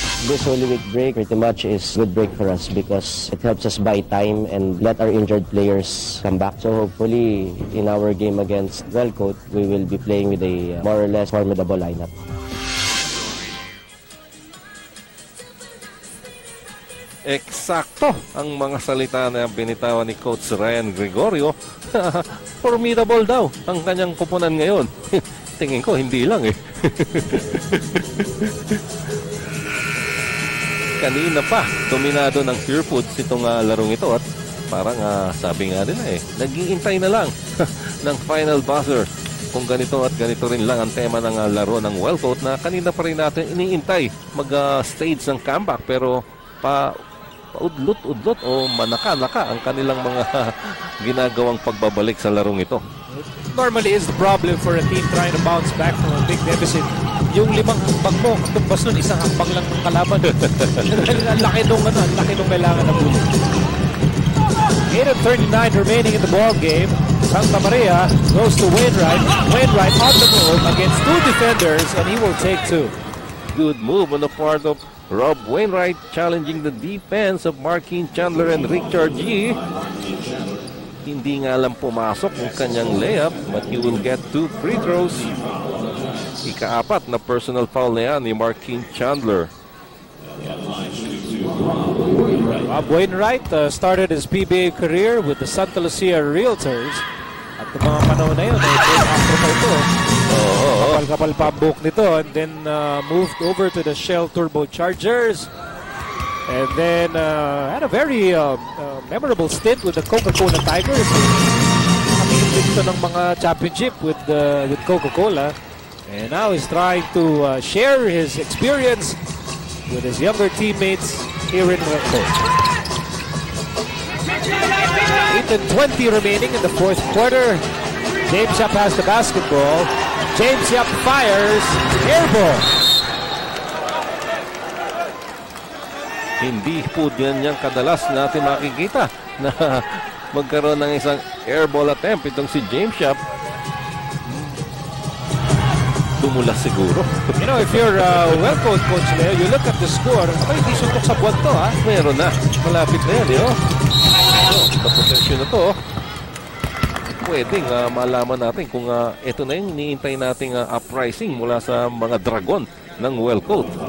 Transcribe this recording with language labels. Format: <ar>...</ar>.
<en>This Holy Week break pretty much is good break for us because it helps us buy time and let our injured players come back. So hopefully in our game against Wellcoat, we will be playing with a more or less formidable lineup.</en> <tl>Eksakto ang mga salita na binitawan ni Coach Ryan Gregorio. Formidable daw ang kanyang kupunan ngayon. Tingin ko hindi lang eh. Kanina pa, dominado ng Purefoods itong larong ito at parang sabi nga nila eh, nag-iintay na lang ng final buzzer. Kung ganito at ganito rin lang ang tema ng laro ng Wellcoat na kanina pa rin natin iniintay mag-stage ng comeback pero paudlot-udlot o manaka-naka ang kanilang mga ginagawang pagbabalik sa larong ito.</tl> <en>Normally is the problem for a team trying to bounce back from a big deficit.</en> <tl>Yung 5 hakbang mo, tumbas nun, isang hakbang lang ng kalaban. Ang laki nung kailangan na bulit.</tl> <en>8:39 remaining in the ball game. Santa Maria goes to Wainwright. Wainwright on the move against 2 defenders and he will take 2. Good move on the part of Rob Wainwright challenging the defense of Marquin, Chandler and Richard G.</en> <tl>Hindi nga lang pumasok ang kanyang layup</tl> <en>but he will get 2 free throws.</en> <tl>Ika-4 na personal foul na yan ni Marquin Chandler.</tl> <en>Rob Wainwright started his PBA career with the Santa Lucia Realtors.</en> <tl>At ng mga panahon na yun, after pa ito. Kapal-kapal pa ang buhok nito.</tl> <en>And then moved over to the Shell Turbo Chargers. And then had a very memorable stint with the Coca-Cola Tigers.</en> <tl>Nakikita dito ng mga championship with Coca-Cola.</tl> <en>And now he's trying to share his experience with his younger teammates here in Wellcoat. 8:20 remaining in the fourth quarter. James Yap has the basketball. James Yap fires. Air ball.</en> <tl>Hindi po yan kadalas natin makikita na magkaroon ng isang airball attempt itong si James Yap. Dumulas siguro.</tl> <en>You know, if you're Wellcoat coach there, you look at the score.</en> <tl>Hindi suntok sa buwan to, ha? Meron na. Malapit na yan, yun. Sa potensyon na to, pwedeng malaman natin kung ito na yung iniintay nating uprising mula sa mga dragon ng Wellcoat.</tl>